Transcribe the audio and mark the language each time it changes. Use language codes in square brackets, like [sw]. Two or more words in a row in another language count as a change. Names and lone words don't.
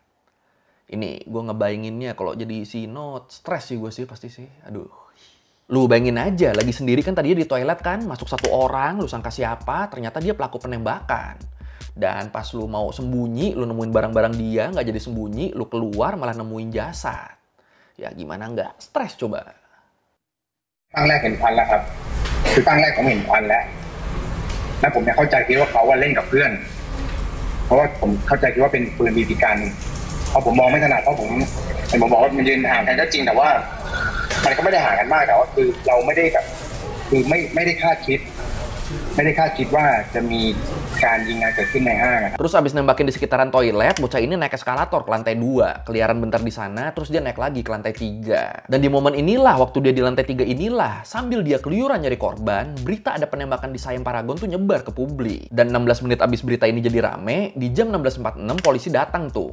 [id] Ini gue ngebayanginnya kalau jadi si Not, stres sih gue sih pasti sih. Aduh. Lu bayangin aja, lagi sendiri kan tadinya di toilet kan, masuk satu orang, lu sangka siapa, ternyata dia pelaku penembakan. Dan pas lu mau sembunyi, lu nemuin barang-barang dia, nggak jadi sembunyi, lu keluar malah nemuin jasad. Ya gimana nggak stres coba. [th] ครั้งแรกเห็นควันแล้วครับคือครั้งแรกผมเห็นควันแล้วผมเนี่ยเข้าใจคิดว่าเขาว่าเล่นกับเพื่อนเพราะว่าผมเข้าใจคิดว่าเป็นปืนบีบีกันเพราะผมมองไม่ถนัดเพราะผมบอกว่ามันยืนห่างกันก็จริงแต่ว่ามันก็ไม่ได้ห่างกันมากแต่ว่าคือเราไม่ได้แบบคือไม่ได้คาดคิดว่าจะมีการยิงกันเกิดขึ้นในห้าง [id] Terus abis nembakin di sekitaran toilet, bocah ini naik eskalator ke lantai 2. Keliaran bentar di sana, terus dia naik lagi ke lantai 3. Dan di momen inilah, waktu dia di lantai 3 inilah, sambil dia keluyuran nyari korban, berita ada penembakan di Siam Paragon tuh nyebar ke publik. Dan 16 menit abis berita ini jadi rame, di jam 16.46 polisi datang tuh.